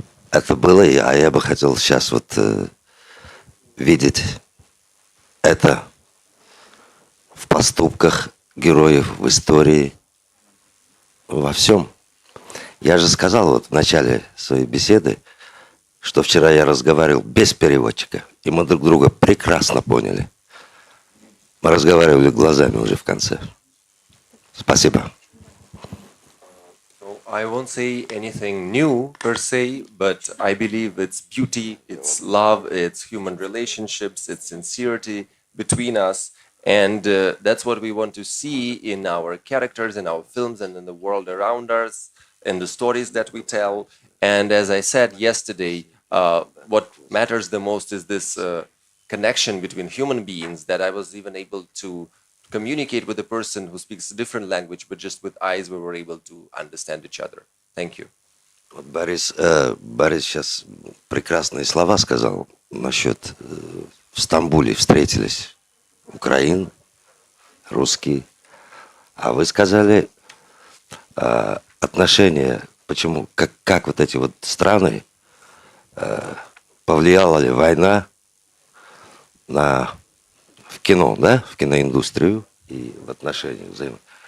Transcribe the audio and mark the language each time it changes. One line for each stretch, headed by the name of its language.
Russian: Это было, а я бы хотел сейчас вот видеть это в поступках героев, в истории, во всем. Я же сказал вот в начале своей беседы, что вчера я разговаривал без переводчика, и мы друг друга прекрасно поняли. Мы разговаривали глазами уже в конце. Спасибо.
English: I won't say anything new per se, but I believe it's beauty, it's love, it's human relationships, it's sincerity between us. And that's what we want to see in our characters, in our films, and in the world around us, in the stories that we tell. And as I said yesterday, what matters the most is this connection between human beings, that I was even able to communicate with a person who speaks a different language, but just with eyes we were able to understand each other. Thank you.
Russian: Вот Борис сейчас прекрасные слова сказал насчет в Стамбуле встретились украин, русские. А вы сказали отношения, почему, как вот эти вот страны, повлияла ли война в кино, да, в киноиндустрию и в отношениях взаимных.